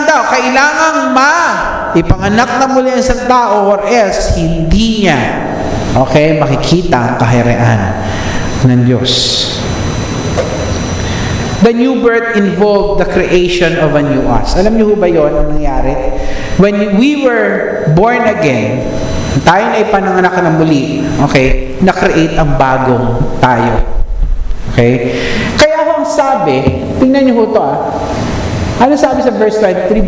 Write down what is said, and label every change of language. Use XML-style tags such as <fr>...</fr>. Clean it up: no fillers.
<tl>Kailangan ipanganak na muli ang isang tao, or else hindi niya makikita ang kaharian ng Diyos.</tl> <en>The new birth involved the creation of a new us.</en> <tl>Alam niyo ba yun ang nangyari?</tl> <en>When we were born again,</en> <tl>tayo na ipananganak na muli, na-create ang bagong tayo. Kaya ang sabi, tingnan niyo ho ito ano sabi sa verse 23?</tl>